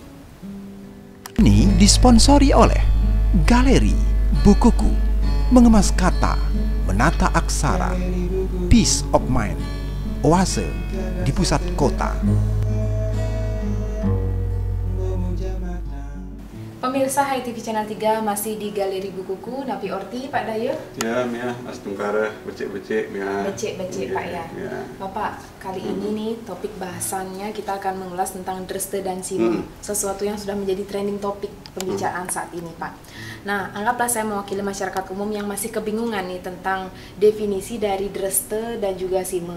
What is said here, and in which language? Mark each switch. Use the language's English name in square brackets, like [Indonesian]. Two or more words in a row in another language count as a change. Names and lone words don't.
[Indonesian] Ini disponsori oleh Galeri Bukuku, mengemas kata, menata aksara, [English] Peace of Mind, [Indonesian] oase di pusat kota. Pemirsa Hai TV Channel 3 masih di Galeri Bukuku, [Balinese] Napi Orti, Pak Dayo. Ya, Mia, Mas Tungkara, becek-becek, Mia. Becek-becek, Pak ya. [Indonesian] Bapak, kali ini nih topik bahasannya kita akan mengulas tentang Dreste dan Sime. Sesuatu yang sudah menjadi [English] trending topik [Indonesian] pembicaraan saat ini, Pak. Nah, anggaplah saya mewakili masyarakat umum yang masih kebingungan nih tentang definisi dari Dreste dan juga Sime.